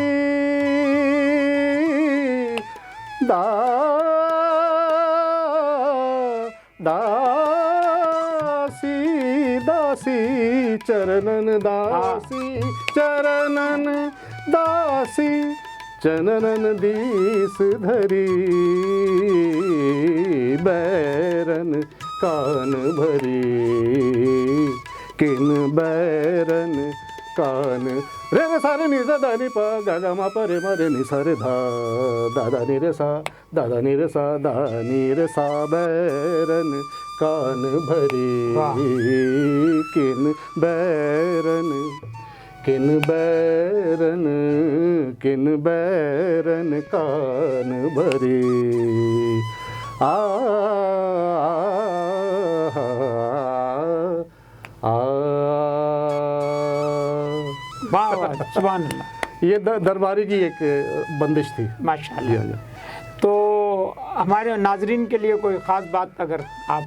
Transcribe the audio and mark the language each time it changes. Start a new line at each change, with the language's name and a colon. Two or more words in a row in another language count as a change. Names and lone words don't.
Hindi: दासी दासी, चरणन दासी, चरणन दासी, चरणन दीस धरी, बैरन कान भरी, किन बैरन कान रे रे सा रे नि सा दा नि पा गा गा मा पा रे मा रे नि सा रे धा दा दा नि रे सा दा दा नि रे सा दा नि रे सा बैरन कान भरे किन बैरन किन बैरन किन बैरन कान भरे आ वाह वाह,
Arabic: سبحان الله.
Hindi: ये दरबारी की एक बंदिश थी। माशाल्लाह। तो हमारे नाजरीन के लिए कोई ख़ास बात अगर आप